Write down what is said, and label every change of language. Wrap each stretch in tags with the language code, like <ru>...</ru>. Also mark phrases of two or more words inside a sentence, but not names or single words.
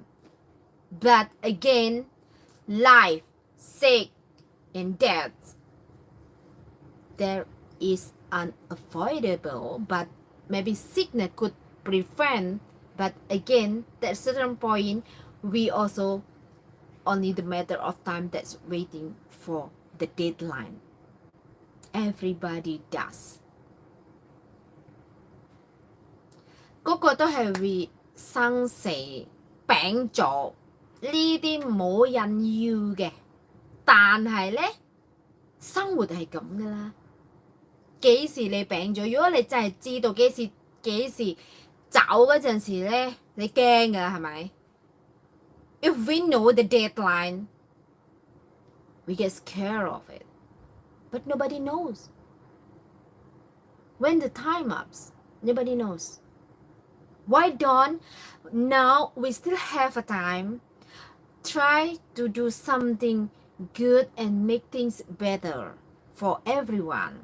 <en>But again, life, sick, and death, there is unavoidable, but maybe sickness could prevent, but again, at a certain point, we also only the matter of time that's waiting for the deadline. Everybody does.</en> <yue>嗰個都係會生死病咗。呢啲冇人要嘅，但係呢，生活係咁噶啦。幾時你病咗？如果你真係知道幾時走嗰陣時呢，你驚噶係咪？</yue> <en>If we know the deadline, we get scared of it, but nobody knows. When the time ups, nobody knows. Why don't now we still have a time try to do something good and make things better for everyone?</en>